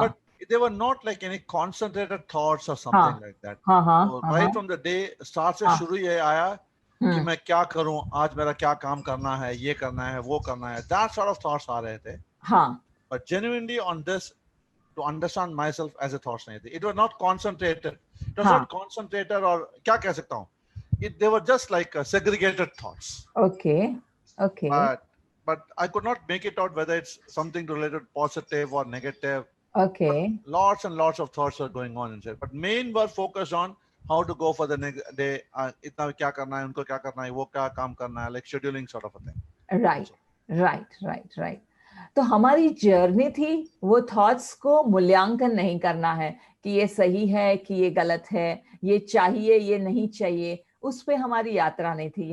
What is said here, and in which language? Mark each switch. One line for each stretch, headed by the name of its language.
English: but they were not like any concentrated thoughts or something like that.
Hindi: हाँ.
English: So right from the day start
Hindi: से शुरू ये आया कि मैं क्या करूं, आज मेरा क्या काम करना है, ये करना है, वो करना है.
English: That sort of thoughts
Hindi: आ रहे थे. हाँ.
English: but genuinely on this to understand myself as a thought Nihiti. It was not concentrated. It was
Hindi: हाँ.
English: not concentrated or
Hindi: क्या कह सकता हूँ?
English: They were just like segregated thoughts. Okay. Okay. But I could not make it out whether it's something related positive or negative. Okay. But lots and lots of thoughts were going on inside. But main were focused on how to go for the next day.
Hindi: इतना क्या करना है, उनको क्या करना है, वो क्या काम करना है,
English: like scheduling sort of a thing. Right. Right.
Hindi: तो हमारी जर्नी थी वो थॉट्स को मूल्यांकन नहीं करना है कि ये सही है कि ये गलत है, ये चाहिए ये नहीं चाहिए, उस पे हमारी यात्रा नहीं थी.